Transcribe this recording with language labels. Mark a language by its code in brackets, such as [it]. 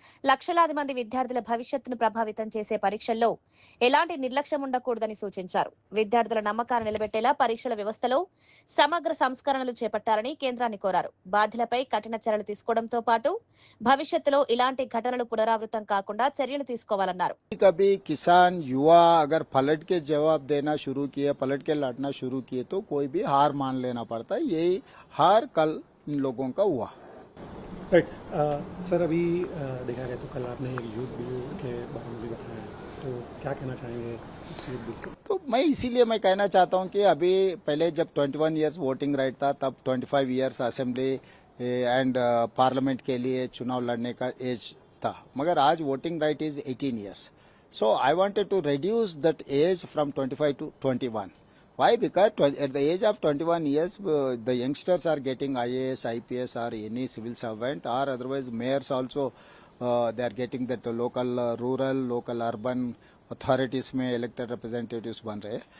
[te] లక్షలాది మంది విద్యార్థుల భవిష్యత్తును ప్రభావితం చేసే పరీక్షల్లో ఎలాంటి నిర్లక్ష్యం ఉండకూడదని సూచించారు. విద్యార్థుల నమ్మకాన్ని నిలబెట్టేలా పరీక్షల వ్యవస్థలో సమగ్ర సంస్కరణలు చేపట్టాలని కేంద్రాన్ని కోరారు. బాధ్యులపై కఠిన చర్యలు తీసుకోవడంతో పాటు భవిష్యత్తులో ఇలాంటి ఘటనలు పునరావృతం కాకుండా చర్యలు తీసుకోవాలన్నారు. [hi] कभी किसान युवा अगर पलट के जवाब देना शुरू किए, पलट के लड़ना शुरू किए तो कोई भी हार मान लेना पड़ता है. यही हार कल इन लोगों का हुआ. राइट सर, अभी देखा गया तो कल आपने एक यूथ बिल के बारे में भी बताया, तो क्या कहना चाहेंगे इस यूथ बिल को? तो मैं इसीलिए मैं कहना चाहता हूं कि अभी पहले जब 21 इयर्स वोटिंग राइट था तब 25 इयर्स असेंबली एंड पार्लियामेंट के लिए चुनाव लड़ने का एज था, मगर आज voting right is 18 years. [en] So I wanted to reduce that age from 25 to 21. Why? Because at the age of 21 years, the youngsters are getting IAS, IPS or any civil servant, or otherwise mayors also, they are getting that local, rural, local, urban authorities में elected representatives [hi] बन रहे.